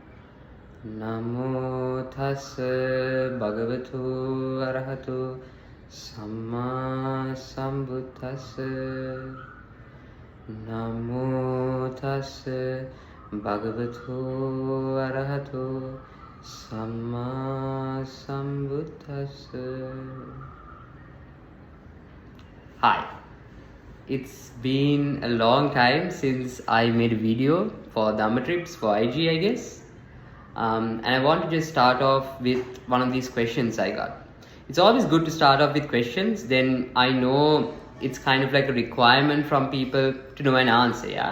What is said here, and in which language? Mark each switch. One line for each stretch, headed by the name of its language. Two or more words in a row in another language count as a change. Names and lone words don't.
Pali: Namo tassa bhagavato arahato samma sambuddhassa. Namo tassa bhagavato arahato samma sambuddhassa.
English: Hi, it's been a long time since I made a video for Dhamma Trips for IG, I guess. And I want to just start off with one of these questions I got. It's always good to start off with questions, then I know it's kind of like a requirement from people to know an answer, yeah?